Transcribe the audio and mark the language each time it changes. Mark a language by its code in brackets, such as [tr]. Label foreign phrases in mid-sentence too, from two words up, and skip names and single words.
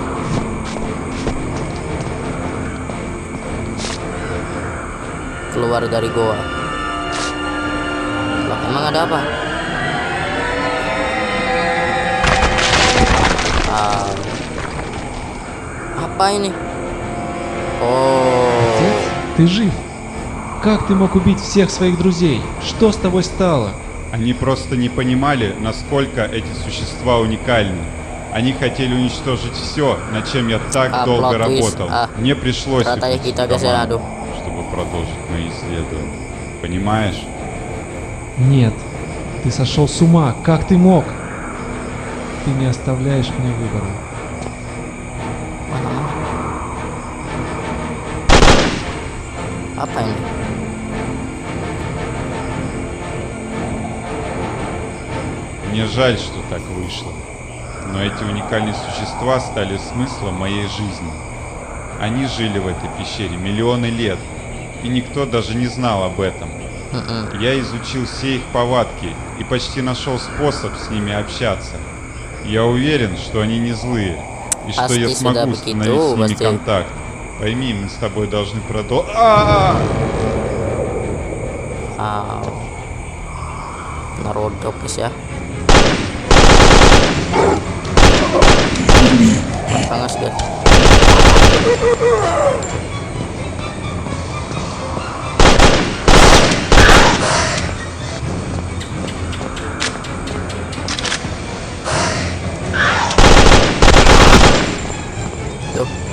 [id] Keluar dari goa. Lah, emang ada apa? Apa ini? [ru] Отец, ты жив? Как ты мог убить всех своих друзей? Что с тобой стало? Они просто не понимали, насколько эти существа уникальны. Они хотели уничтожить все, над чем я так долго работал. Мне пришлось выпустить команду, чтобы продолжить мои исследования. Понимаешь? Нет, ты сошел с ума. Как ты мог? Ты не оставляешь мне выбора. [id] Apa ini? [ru] Мне жаль, что так вышло. Но эти уникальные существа стали смыслом моей жизни. Они жили в этой пещере миллионы лет, и никто даже не знал об этом. Я изучил все их повадки и почти нашел способ с ними общаться. Я уверен, что они не злые, и что я смогу установить с ними контакт. Пойми, мы с тобой должны продолжить. [id] Narodok, guys ya. Panas, guys. Tuh.